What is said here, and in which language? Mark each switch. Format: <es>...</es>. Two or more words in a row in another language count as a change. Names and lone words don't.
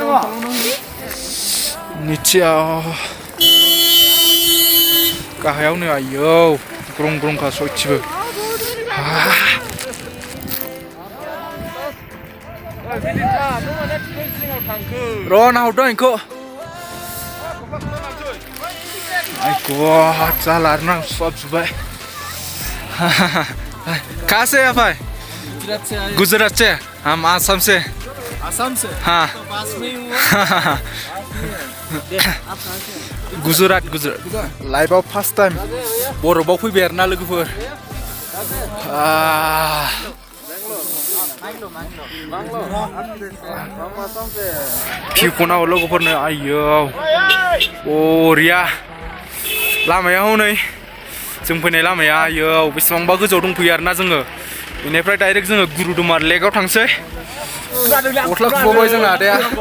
<brx>निथियाव गाहायाव नै आयौ ग्रंखा सयथिबो र' नाहरदों इखौ</brx> <en>My God,</en> <brx>जाला आरोना सुहाबजोब्बाय</brx> <hi>कहाँ से आप आए गुजरात से हम आसाम से हाँ</hi> <brx>गुजरात लाइफआव</brx> <en>first time</en> <brx>बरफआव फैबाय आरोना लोगोफोर भिउखौ लोगोफोरनो आयौ बरिया लामाया हनै जों फैनाय लामाया आयौ बेसेबांबा गोजौआव दंफैयो आरोना जोङो बेनिफ्राय डाइरेक्ट जोङो गुरुदुमार लेकआव थांसै गस्ला खुबावबाय जोंना आदाया</brx>